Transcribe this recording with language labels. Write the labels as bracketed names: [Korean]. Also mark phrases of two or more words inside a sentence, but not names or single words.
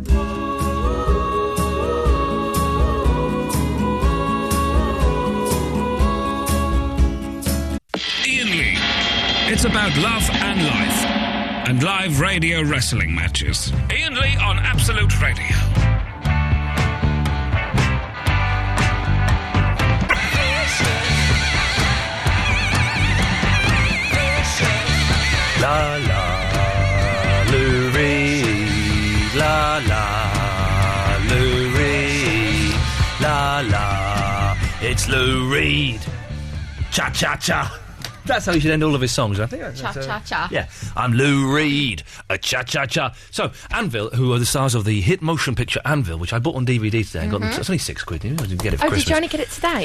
[English] Iain Lee. It's about love and life. And live radio wrestling matches. Iain Lee on Absolute Radio. La la, Lou Reed. La la, Lou Reed. La la, it's Lou Reed. Cha cha cha. That's how he should end all of his songs, I think. Cha-cha-cha. Yeah. I'm Lou Reed. A cha-cha-cha. So, Anvil, who are the stars of the hit motion picture Anvil, which I bought on DVD today and got them... It's only £6. You didn't get it for Christmas. Did you only get it today?